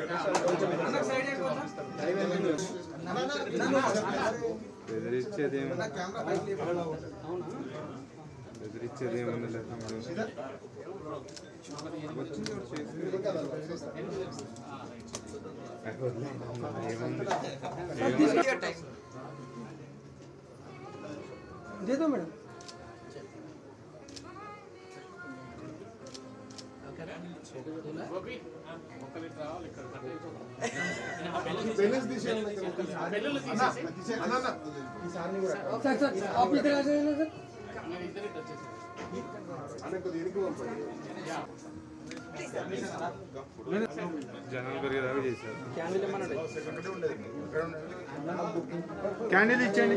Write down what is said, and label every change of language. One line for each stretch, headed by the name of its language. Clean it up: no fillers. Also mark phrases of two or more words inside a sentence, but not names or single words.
Telugu: బెదిరించేది ఏమన్నా లేదా
Hindi: दे दो मैडम सर सर आप इधर आ जाइए ना सर
Telugu: జనాలు పెరిగేదాకా చేశారు. క్యాండిల్ ఇచ్చేయండి.